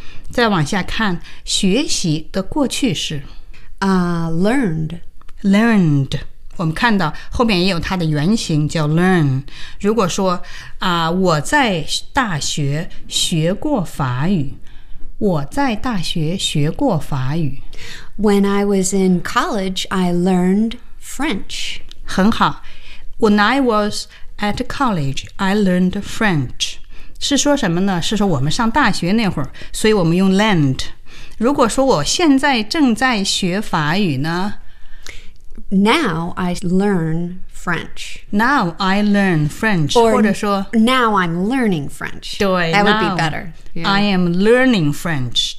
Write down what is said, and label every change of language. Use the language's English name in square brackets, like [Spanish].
[Chinese] 再往下看学习的过去式。 [English] Learned. [Chinese] Learned. 我们看到后面也有它的原型叫 learn。如果说我在大学学过法语。我在大学学过法语。 [English] When I was in college, I learned French. [Chinese] 很好。 [English] When I was at college, I learned French. [Chinese] 是说什么呢？是说我们上大学那会儿，所以我们用 learned。如果说我现在正在学法语呢？ [English] Now I learn French. Now I learn French. Or [Chinese] 或者说 [English] now I'm learning French. [Chinese] 对 [English] That would be better. Yeah. I am learning French.